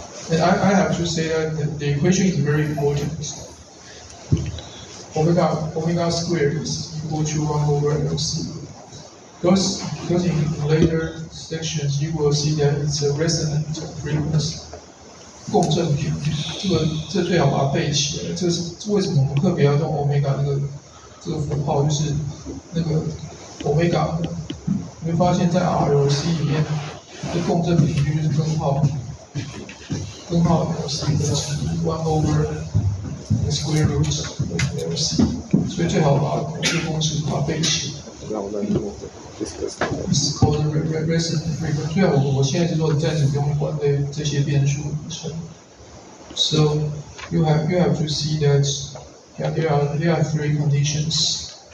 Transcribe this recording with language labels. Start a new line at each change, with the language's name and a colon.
English: And I have to say that the equation is very important. Omega squared is equal to 1 over LC. Because in later sections you will see that it's a resonant frequency.
Chinese: 共振频率，这最好把它背起来。这是为什么我们特别要用 omega 这个符号，就是那个 omega， 你会发现在 RLC 里面，这共振频率就是根号 LC 的
English: 1 over the square root of LC，
Chinese: 所以最好把这个公式把它背起来。
English: It's called resonant frequency。
Chinese: 虽然我现在是说你暂时不用管这些变数名称。
English: So you have to see that there are 3 conditions.